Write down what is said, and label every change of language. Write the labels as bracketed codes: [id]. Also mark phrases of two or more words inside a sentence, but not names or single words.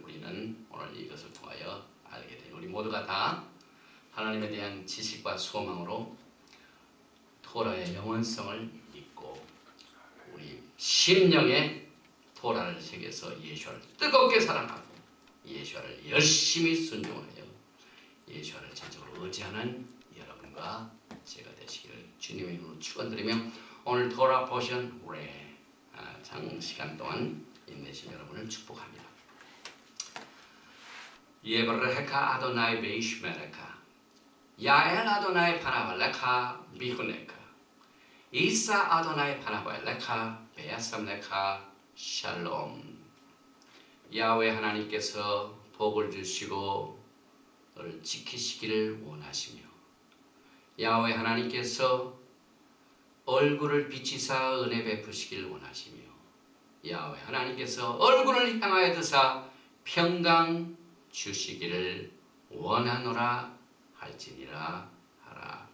[ko] 우리는 오늘 이것을 통하여 알게 되니, 우리 모두가 다 하나님에 대한 지식과 소망으로 토라의 영원성을 믿고 우리 심령에 토라를 새겨서 예수를 뜨겁게 사랑하고 예수를 열심히 순종하여 예수를 전적으로 의지하는 여러분과 제가 되시기를 주님의 이름으로 축원드리며 오늘 [en] Torah portion [ko] 레 장시간 동안 인내심 여러분을 축복합니다. [he] יברכך אדוני וישמרך יאר אדוני פניו אליך ויחנך ישא אדוני פניו אליך וישם לך שלום. [ko] 야훼 하나님께서 복을 주시고 너를 지키시기를 원하시며, 야훼 하나님께서 얼굴을 비치사 은혜 베푸시기를 원하시며, 야훼 하나님께서 얼굴을 향하여 드사 평강 주시기를 원하노라 할지니라 하라.